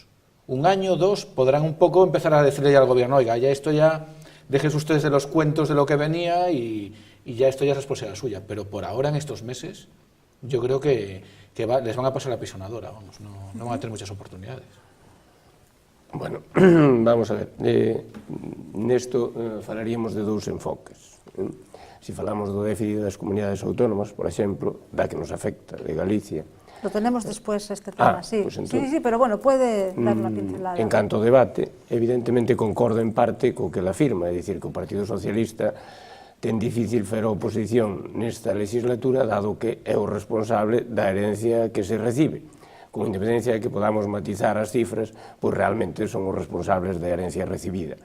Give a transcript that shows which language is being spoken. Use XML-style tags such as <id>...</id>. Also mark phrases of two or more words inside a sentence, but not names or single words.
<es>Un año, dos, podrán un poco empezar a decirle ya al gobierno, oiga, ya esto ya, déjense ustedes de los cuentos de lo que venía y ya esto ya es responsabilidad suya. Pero por ahora, en estos meses, yo creo que les van a pasar la pisonadora, vamos, no van a tener muchas oportunidades.</es> <gl>Bueno, vamos a ver, nesto falaríamos de dous enfoques. Se falamos do déficit das comunidades autónomas, por exemplo, da que nos afecta, de Galicia.</gl> <es>Lo tenemos después este tema, sí. Pues entonces, Sí, pero bueno, puede dar una pincelada.</es> <gl>En canto ao debate, evidentemente concordo en parte co que la afirma, é dicir, que o Partido Socialista ten difícil fer a oposición nesta legislatura, dado que é o responsable da herencia que se recibe. Con independencia de que podamos matizar as cifras, pois realmente son os responsables da herencia recibida.</gl>